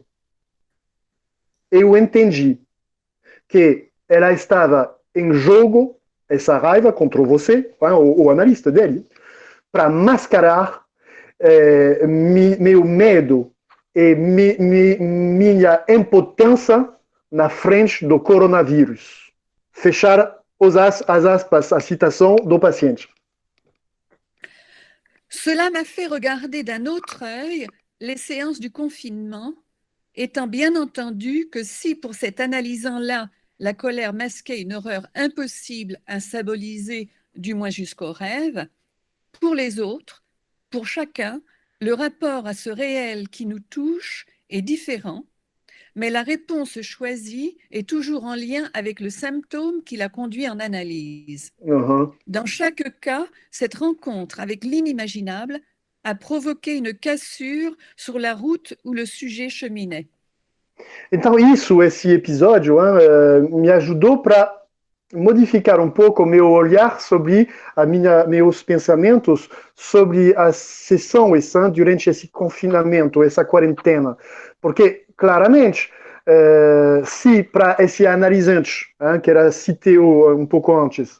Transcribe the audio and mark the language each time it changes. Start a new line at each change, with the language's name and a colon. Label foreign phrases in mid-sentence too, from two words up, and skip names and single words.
Portuguese: Eu entendi que ela estava em jogo, essa raiva contra você, o analista dele, para mascarar meu medo e minha impotência na frente do coronavírus. Fechar as aspas, a citação do paciente.
French: Cela m'a fait regarder d'un autre œil les séances du confinement, étant bien entendu que si pour cet analysant-là, la colère masquait une horreur impossible à symboliser, du moins jusqu'au rêve, pour les autres, pour chacun, le rapport à ce réel qui nous touche est différent, mais la réponse choisie est toujours en lien avec le symptôme qui l'a conduit en analyse. Dans chaque cas, cette rencontre avec l'inimaginable a provoqué une cassure sur la route où le sujet cheminait.
Portuguese: Então, esse episódio me ajudou para modificar um pouco meu olhar sobre meus pensamentos sobre as sessões durante esse confinamento, essa quarentena. Porque, claramente, se para esse analisante, que era citado um pouco antes,